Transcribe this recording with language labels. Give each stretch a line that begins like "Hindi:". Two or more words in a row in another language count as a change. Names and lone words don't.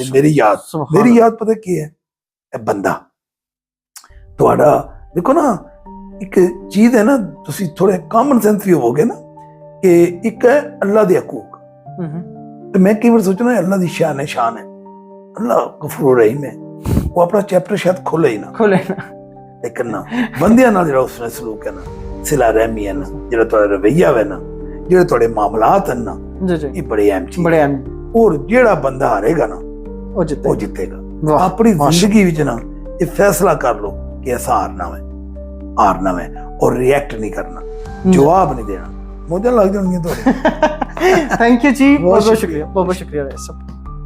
Punjabi: میری یاد, میری یاد پتہ کی ہے اے بندہ تہاڈا دیکھو نا ایک چیز ہے نا تسی تھوڑے
English: common sense
Punjabi: بھی ہوگے نا کہ ایک ہے اللہ دے حقوق. تو میں کئی بار سوچنا ہے اللہ دی شان ہے اللہ غفور رحیم ہے. وہ اپنا چیپٹر شاید کھولے ہی نہ لیکن نا بندیاں نال جڑا اس نے سلوک ہے نا ਸਿਲਾ ਰਹਿਮੀ ਹੈ ਨਾ, ਜਿਹੜਾ ਤੁਹਾਡਾ ਰਵਈਆ ਹੈ ਨਾ, ਜਿਹੜੇ ਤੁਹਾਡੇ ਮਾਮਲਾਤ ਹਨ ਨਾ,
Hindi: जी जी
Punjabi: ਇਹ ਬੜੇ ਅਹਿਮ ਚੀਜ਼
Hindi: बड़े
Punjabi: ਹੈ।
Hindi: अहम
Punjabi: ਔਰ ਜਿਹੜਾ ਬੰਦਾ ਹਾਰੇਗਾ ਨਾ
Hindi: वो जीते
Punjabi: ਉਹ ਜਿੱਤੇਗਾ।
Hindi: वाह,
Punjabi: ਆਪਣੀ
Arabic: माशा-
Punjabi: ਜ਼ਿੰਦਗੀ ਵਿੱਚ ਨਾ ਇਹ ਫੈਸਲਾ ਕਰ ਲਓ ਕਿ ਐਸਾ ਹਾਰਨਾ ਹੈ ਔਰ ਰਿਐਕਟ ਨਹੀਂ ਕਰਨਾ, ਜਵਾਬ ਨਹੀਂ ਦੇਣਾ, ਮੋਜਾਂ ਲੱਗ ਜਾਣਗੀਆਂ ਤੁਹਾਡੇ।
English: thank you
Hindi: जी, बहुत बहुत बहुत शुक्रिया, बहुत बहुत शुक्रिया भाई साहब।